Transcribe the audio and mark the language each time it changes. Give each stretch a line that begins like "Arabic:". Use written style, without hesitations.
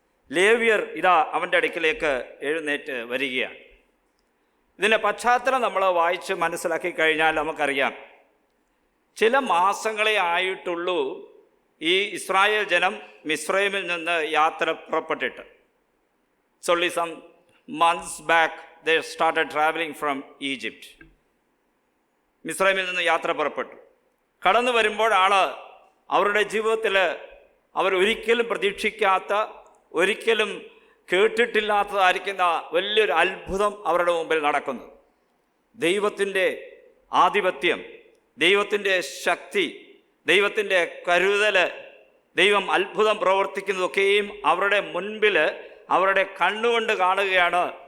Malayalam: ലേവ്യർ ഇതാ അവൻ്റെ അടുക്കിലേക്ക് എഴുന്നേറ്റ് വരികയാണ്. ഇതിൻ്റെ പശ്ചാത്തലം നമ്മൾ വായിച്ച് മനസ്സിലാക്കി കഴിഞ്ഞാൽ നമുക്കറിയാം, ചില മാസങ്ങളെ ആയിട്ടുള്ളൂ ഈ ഇസ്രായേൽ ജനം മിസ്രൈമിൽ നിന്ന് യാത്ര പുറപ്പെട്ടിട്ട്.
English: It's only some months back they started traveling from Egypt.
Malayalam: മിസ്രൈമിൽ നിന്ന് യാത്ര പുറപ്പെട്ടു. കടന്നു വരുമ്പോഴാണ് അവരുടെ ജീവിതത്തിൽ അവർ ഒരിക്കലും പ്രതീക്ഷിക്കാത്ത, ഒരിക്കലും കേട്ടിട്ടില്ലാത്തതായിരിക്കുന്ന വലിയൊരു അത്ഭുതം അവരുടെ മുമ്പിൽ നടക്കുന്നത്. ദൈവത്തിൻ്റെ ആധിപത്യം, ദൈവത്തിൻ്റെ ശക്തി, ദൈവത്തിൻ്റെ കരുതൽ, ദൈവം അത്ഭുതം പ്രവർത്തിക്കുന്നതൊക്കെയും അവരുടെ മുൻപിൽ അവരുടെ കണ്ണുകൊണ്ട് കാണുകയാണ്.